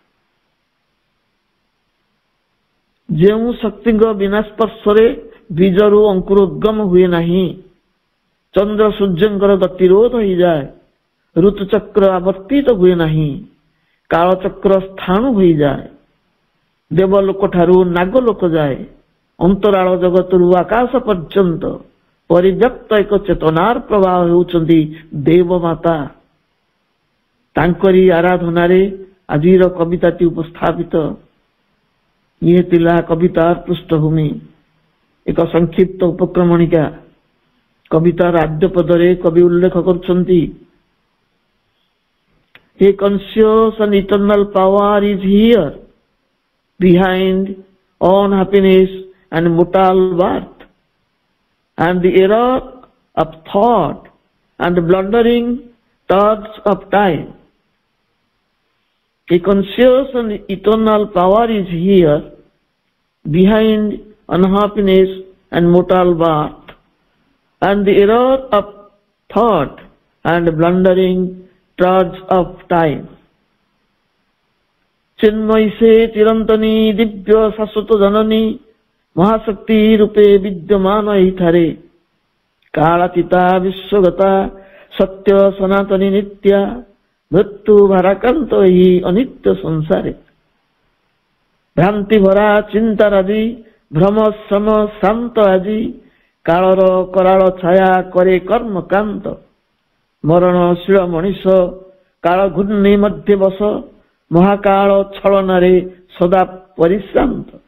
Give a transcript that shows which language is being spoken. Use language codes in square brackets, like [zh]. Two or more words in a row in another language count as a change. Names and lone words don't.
[or] ଯେଉଁ ଶକ୍ତିଙ୍କ ବିନା ସ୍ପର୍ଶରେ ବୀଜରୁ ଅଙ୍କୁରୋଦ୍ଗମ ହୁଏ ନାହିଁ, ଚନ୍ଦ୍ର ସୂର୍ଯ୍ୟଙ୍କର ଗତିରୋଧ ହୋଇଯାଏ, ଋତୁଚକ୍ର ଆବର୍ତ୍ତିତ ହୁଏ ନାହିଁ, କାଳଚକ୍ର ସ୍ଥାଣୁ ହୋଇଯାଏ, ଦେବଲୋକଠାରୁ ନାଗଲୋକ ଯାଏ, ଅନ୍ତରାଳ ଜଗତରୁ ଆକାଶ ପର୍ଯ୍ୟନ୍ତ ପରିବ୍ୟାପ୍ତ ଏକ ଚେତନାର ପ୍ରବାହ ହେଉଛନ୍ତି ଦେବମାତା। ତାଙ୍କରି ଆରାଧନାରେ ଆଜିର କବିତାଟି ଉପସ୍ଥାପିତ। ଇଏ ଥିଲା କବିତାର ପୃଷ୍ଠଭୂମି। ଏକ ସଂକ୍ଷିପ୍ତ ଉପକ୍ରମଣିକା। କବିତାର ଆଦ୍ୟ ପଦରେ କବି ଉଲ୍ଲେଖ କରୁଛନ୍ତି, [en] A conscious and eternal power is here behind unhappiness and mortal birth, and the error of thought and blundering thoughts of time. A conscious and eternal power is here behind unhappiness and mortal birth, and the error of thought and blundering thoughts of time. [or] ଚିନ୍ମୟୀ ସେ ଚିରନ୍ତନୀ ଦିବ୍ୟ ଶାଶ୍ୱତ ଜନନୀ ମହାଶକ୍ତି ରୂପେ ବିଦ୍ୟମାନ ଠାରେ କାଳାତୀତା ବିଶ୍ୱଗତା ସତ୍ୟ ସନାତନୀ ନିତ୍ୟା ମୃତ୍ୟୁ ଭାରାକ୍ରାନ୍ତ ହି ଅନିତ୍ୟ ସଂସାରେ ଭ୍ରାନ୍ତି ଭରା ଚିନ୍ତାରାଜି ଭ୍ରମ ଶ୍ରମ ଶାନ୍ତ ଆଜି କାଳର କରାଳ ଛାୟା କରେ କର୍ମକାନ୍ତ ମରଣଶୀଳ ମନୀଷ କାଳ ଘୂର୍ଣ୍ଣି ମଧ୍ୟ ବସ ମହାକାଳ ଛଳନାରେ ସଦା ପରିଶ୍ରାନ୍ତ।